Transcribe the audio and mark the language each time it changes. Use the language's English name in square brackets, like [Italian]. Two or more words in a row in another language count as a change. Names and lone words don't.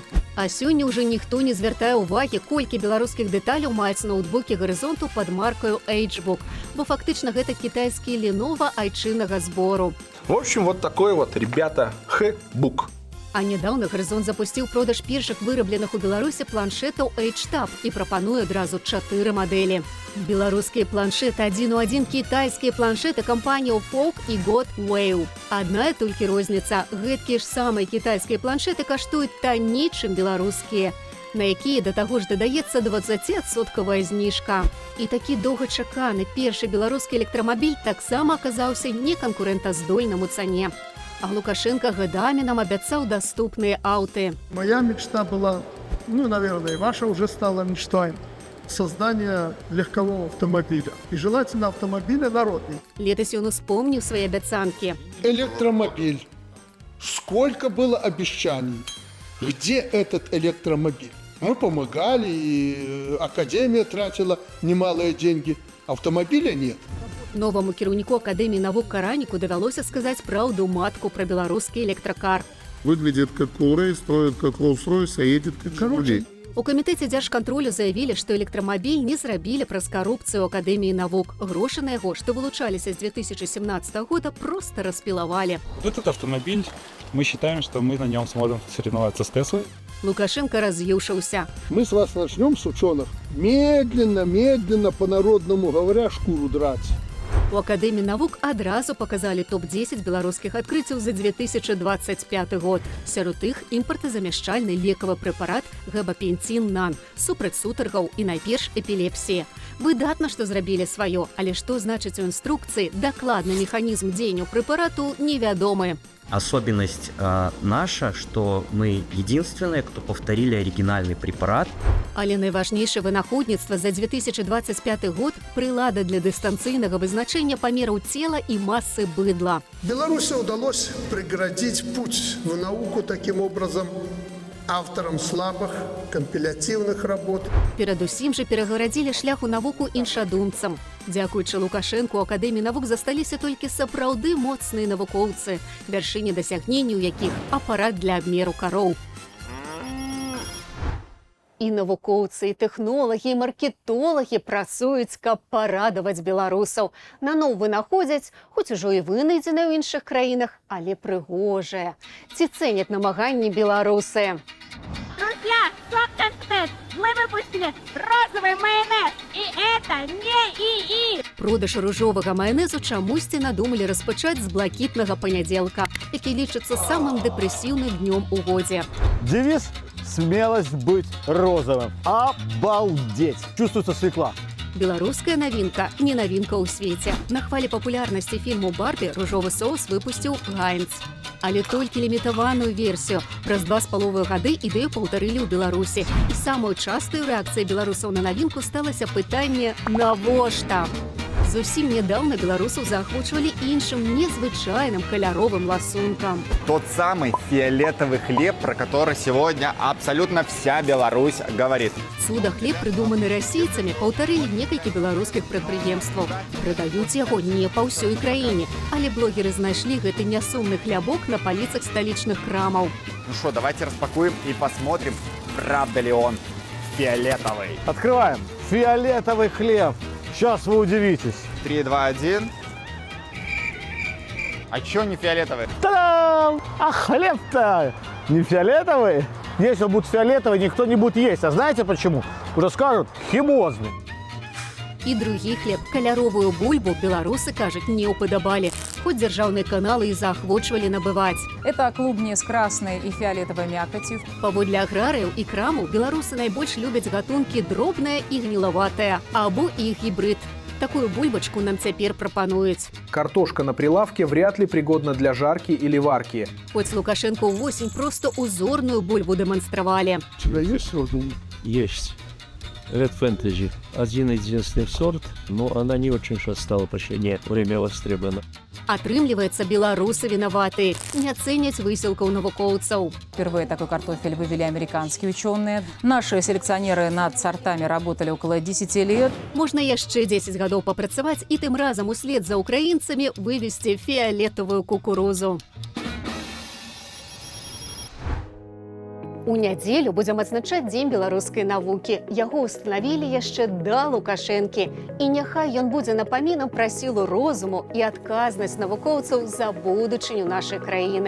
[Belarusian] А сёння ўжо ніхто не звяртае ўвагі, колькі беларускіх дэталяў маюць ноутбукі гарызонту пад маркаю HBook, бо фактычна гэта кітайскі Lenovo айчыннага збору. [Russian] В общем, вот такой вот, ребята, H-Book. [Belarusian] А нядаўна гарызонт запусціў продаж першых вырабленых у Беларусі планшетаў H-Tab і прапануе адразу 4 мадэлі. Беларускія планшеты адзін у адзін кітайскія планшеты кампаніяў Folk і God Wave. Адна толькі розніца. Гэткія ж самыя кітайскія планшеты каштуюць танней, чым беларускія, на якія да таго ж дадаецца 20% зніжка. І такі доўгачаканы першы беларускі электрамабіль таксама аказаўся неканкурэнтаздольным у цане. [Russian] А Лукашенко годами нам обещал доступные ауты. Моя мечта была, наверное, и ваша уже стала мечтой, создание легкового автомобиля. И желательно автомобиля народный. Летось он вспомнил свои обещанки. Электромобиль. Сколько было обещаний. Где этот электромобиль? Мы помогали, и Академия тратила немалые деньги. Автомобиля нет. [Belarusian] Новому кіраўніку Академії навук Караніку давялося сказаць праўду матку пра беларускі электракар. [Russian] Выглядит как Курей, строит как Rolls-Royce, а едет как Жигули. [Belarusian] У камітэце дзяржкантролю заявілі, што электрамабіль не зрабілі праз карупцыю Акадэміі навук. Грошы на яго, што вылучаліся з 2017 года, просто распілавалі. [Russian] Этот автомобиль, мы считаем, что мы на нем сможем соревноваться с Теслой. [Belarusian] Лукашенко раз'юшаўся. [Russian] Мы с вас начнем, с ученых, медленно, по-народному говоря, шкуру драть. [Belarusian] У Акадэміі навук адразу паказалі топ-10 беларускіх адкрыццяў за 2025 год. Сярод іх імпартазамяшчальны лекавы прэпарат габапенцін-нан, супраць сутаргаў і найперш эпілепсія. Выдатна, што зрабілі сваё, але што значыць у інструкцыі, дакладны механізм дзеяння прэпарату невядомы. [Russian] Особенность наша, что мы единственные, кто повторили оригинальный препарат. [Belarusian] Але найважнейшае вынаходніцтва за 2025 год – прылада для дыстанцыйнага вызначэння памераў цела і масы быдла. [Russian] Беларуси удалось преградить путь в науку таким образом авторам слабых компилятивных работ. [Belarusian] Перадусім жа перагарадзілі шлях у навуку іншадумцам. Дзякуючы Лукашэнку у Акадэміі навук засталіся толькі сапраўды моцныя навукоўцы, вяршыні дасягненняў якіх апарат для абмеру кароў. І навукоўцы, і тэхнолагі, і маркетолагі працуюць, каб парадаваць беларусаў. Наноў вынаходзяць, хоць ужо і вынайдзеныя ў іншых краінах, але прыгожыя. Ці цэняць намаганні беларусы? [Russian] Друзья, Сок-Контент! Мы выпустили розовый майонез, и это не ИИ! [Belarusian] Продаж ружовага маёнезу чамусьці надумалі распачаць з блакітнага панядзелка, які лічыцца самым дэпрэсіўным днём у годзе. [Russian] Девиз: смелость быть розовым. Обалдеть! Чувствуется свекла. [Belarusian] Беларуская навінка не навінка ў свеце. На хвалі папулярнасці фільму «Барбі» ружовы соус выпусціў Гайнц. Але толькі лімітаваную версію. Праз 2,5 гады ідэю паўтарылі ў Беларусі. І самой частай рэакцыяй беларусаў на навінку сталася пытанне «Навошта?». Зусім нядаўна беларусаў заахвочвалі іншым незвычайным каляровым ласункам. [Russian] Тот самый фиолетовый хлеб, про который сегодня абсолютно вся Беларусь говорит. [Belarusian] Цуда-хлеб, прыдуманы расійцамі, паўтарылі некалькі беларускіх прадпрыемстваў. Прадаюць яго не па ўсёй краіне, але блогеры знайшлі гэты нясумны хлябок на паліцах сталічных крамаў. [Russian] Ну что, давайте распакуем и посмотрим, правда ли он фиолетовый. Открываем. Фиолетовый хлеб. Сейчас вы удивитесь. 3, 2, 1. А чё не фиолетовый? Та-дам! А хлеб-то не фиолетовый? Если он будет фиолетовый, никто не будет есть. А знаете почему? Уже скажут, химозный. [Belarusian] І другі хлеб, каляровую бульбу, беларусы, кажуць, не ўпадабалі. Хоць дзяржаўныя каналы і заахвочвалі набываць. [Russian] Это клубни с красной и фиолетовой мякотью. [Belarusian] Паводле аграрыяў і крамаў беларусы найбольш любяць гатункі дробная і гнілаватая, або іх гібрид. Такую бульбачку нам цяпер прапануюць. [Russian] Картошка на прилавке вряд ли пригодна для жарки или варки. [Belarusian] Хоць Лукашенко ўвосень просто узорную бульбу дэманстравалі. [Russian] У тебя есть розовый? Есть. Red Fantasy. Один-единственный сорт, но она не очень сейчас стала в последнее время востребована. [Belarusian] Атрымліваецца, беларусы вінаваты, не цэняць высілкаў навукоўцаў. [Russian] Впервые такой картофель вывели американские ученые. Наши селекционеры над сортами работали около 10 лет. [Belarusian] Можна яшчэ 10 гадоў папрацаваць і тым разам услед за украінцамі вывесці фіолетовую кукурузу. У нядзелю будзем адзначаць дзень беларускай навукі. Яго ўстанавілі яшчэ да Лукашэнкі. І няхай ён будзе напамінам пра сілу розуму і адказнасць навукоўцаў за будучыню нашай краіны.